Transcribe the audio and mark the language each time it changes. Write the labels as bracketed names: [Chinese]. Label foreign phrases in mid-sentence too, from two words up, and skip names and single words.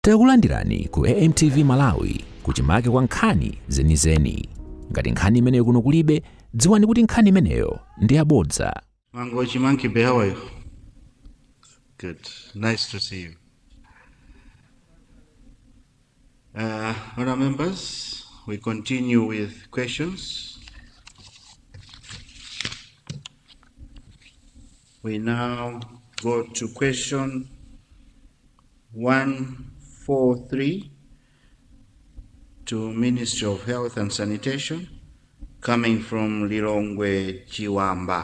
[Nyanja] Takulandirani ku AMTV Malawi kuchimake kwa nkhani zenizeni. Ngati nkhani imeneyo kuno kulibe, dziwani kuti nkhani imeneyo ndi yabodza. [English] Mango Chimanki Be, how are you? Good. Nice to see you. Honourable members, we continue with questions. We now go to question 143 to Ministry of Health and Sanitation, coming from Lilongwe Chiwamba.